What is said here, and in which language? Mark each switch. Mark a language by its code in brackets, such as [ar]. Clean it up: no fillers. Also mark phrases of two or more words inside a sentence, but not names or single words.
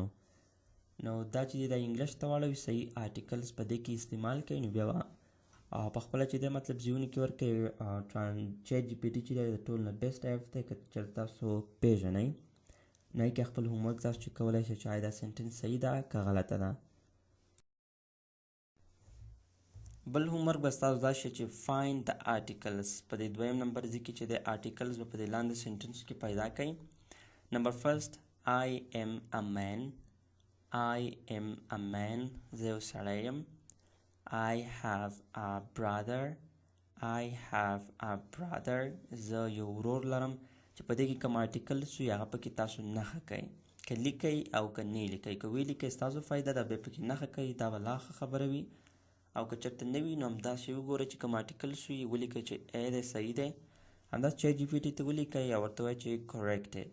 [ps] نو دا چې دا انګلیش ته واړوي صحیح آرټیکلز په دې کې استعمال کوي نو بیا به په خپله چې دی مطلب زیونې کې ورکوي. چیټ جي پي ټي چې دی د ټولو نه [en] best app [ps] دی که چېرته تاسو پېژنئ نو هغې کې خپل هومورک تاسو چې کولی شئ چې آیا دا سنټنس صحیح ده که غلطه ده. بل هومورک به ستاسو دا شي چې [en] find the articles، [ps] په دې دویم نمبر ځای کې چې دی آرټیکلز به په دې لاندې سنټنس کې پیدا کړئ. [en] Number first I am a man، I am a man، [ps] زه یو سړی یم. [en] I have a brother. I have a brother. [ps] زه یو ورور لرم. چې په دې کې کوم آرټیکل سو یا هغه پکې تاسو نښه کوئ، که لیکئ او که نه لیکئ. که ویې لیکئ ستاسو فایده ده، بیا پکې نښه کوئ، دا به لا ښه خبره وي. او که چېرته نه وي نو همداسې وګورئ چې کوم آرټیکل سو یې ولیکئ چې ای دی صحیح دی، همداسې چیټ جي پي ټي ته ولیکئ او ورته وایئ چې corrected.